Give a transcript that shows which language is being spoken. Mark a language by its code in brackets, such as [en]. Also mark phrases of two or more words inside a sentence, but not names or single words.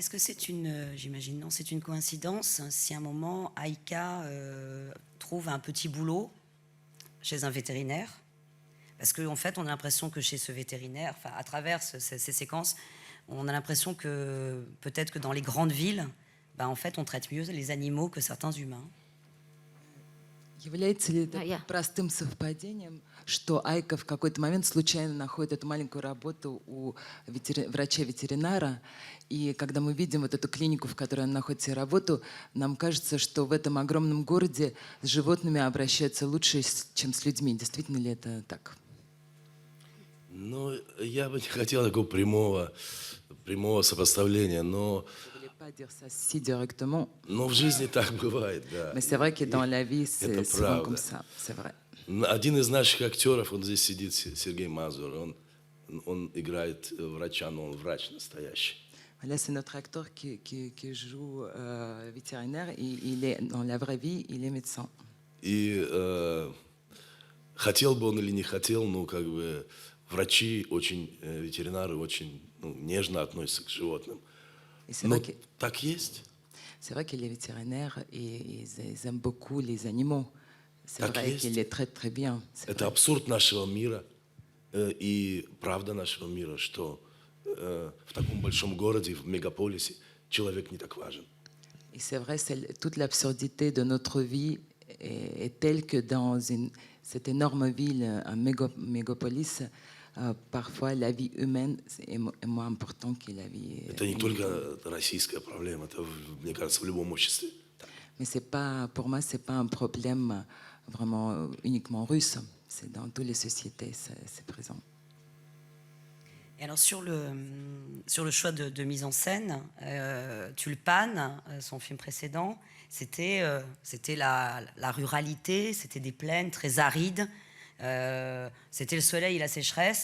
[fr] Est-ce que c'est j'imagine, non, c'est une coïncidence si à un moment Aïka trouve un petit boulot chez un vétérinaire? Parce qu'en fait, on a l'impression que chez ce vétérinaire, enfin, à travers ces séquences, on a l'impression que peut-être que dans les grandes villes, en fait, on traite mieux les animaux que certains humains. [ru] Является ли это Да, я. простым совпадением, что Айка в какой-то момент случайно находит эту маленькую работу у врача-ветеринара, и когда мы видим вот эту клинику, в которой он находит себе работу, нам кажется, что в этом огромном городе с животными обращаются лучше, чем с людьми. Действительно ли это так? Ну, я бы не хотел такого прямого сопоставления, но [fr] Je voulais pas dire ça si directement, [ru] в жизни так бывает, да. [fr] mais c'est vrai que dans la vie, [ru] Это [fr] c'est souvent [ru] правда. [fr] comme ça, c'est vrai. [ru] Один из наших актеров, он здесь сидит, Сергей Мазур, он играет врача, но он врач настоящий. [fr] Là, c'est notre acteur qui joue vétérinaire, et il est, dans la vraie vie, il est médecin. [ru] И хотел бы он или не хотел, как бы врачи ветеринары очень нежно относятся к животным. [fr] Et c'est [ru] Но [fr] vrai que- [ru] так есть. [fr] c'est vrai que les vétérinaires, ils aiment beaucoup les animaux. C'est [ru] Так [fr] vrai [ru] есть. [fr] qu'ils les traitent très bien. c'est [ru] Это [fr] vrai. [ru] абсурд нашего мира и правда нашего мира, что в таком большом городе, в мегаполисе, человек не так важен. [fr] Et c'est vrai, toute l'absurdité de notre vie est telle que dans cette énorme ville, un mégapolis, parfois la vie humaine est moins importante que la vie. [ru] Это не только российская проблема, это, мне кажется, в любом обществе. [fr] Mais pour moi, c'est pas un problème vraiment uniquement russe. C'est dans toutes les sociétés, c'est présent. Et alors sur le choix de mise en scène, Tulpan, son film précédent, c'était la ruralité, c'était des plaines très arides, c'était le soleil et la sécheresse.